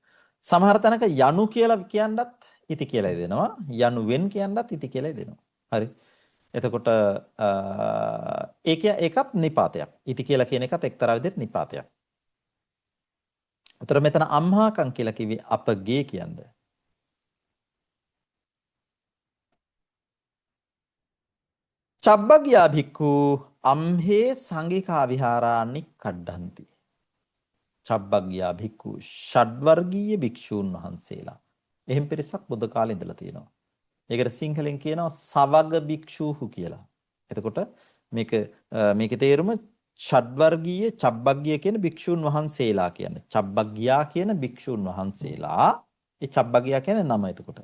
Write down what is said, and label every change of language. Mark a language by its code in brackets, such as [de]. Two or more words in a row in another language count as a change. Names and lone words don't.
[si] සමහර තැනක යනු කියලා කියන්නත් ඉති කියලා දෙනවා. යනුවෙන් කියන්නත් ඉති කියලා දෙනවා. හරි. එතකොට ඒකත් නිපාතයක්. ඉති කියලා කියන එකත් එක්තරා විදිහට නිපාතයක්. උතර මෙතන අම්හාකම් කියලා කිව්වේ අපගේ කියන්නේ. [pi] චබ්බග්ගයා භික්ඛු අම්හේ සංඝිකා විහාරානි කඩ්ඩන්ති. [si] චබ්බග්ගයා භික්ඛු ෂඩ්වර්ගීය භික්ෂූන් වහන්සේලා. එහෙම් පිරිසක් බුද්ධ කාලේ ඉඳලා තියෙනවා. ඒකට සිංහලෙන් කියනවා සවග භික්ෂූහු කියලා. එතකොට මේක මේකේ තේරුම ෂඩ්වර්ගීය චබ්බග්ගිය කියන භික්ෂූන් වහන්සේලා කියන්නේ. චබ්බග්ගියා කියන භික්ෂූන් වහන්සේලා. ඒ චබ්බග්ගියා කියන්නේ නම එතකොට.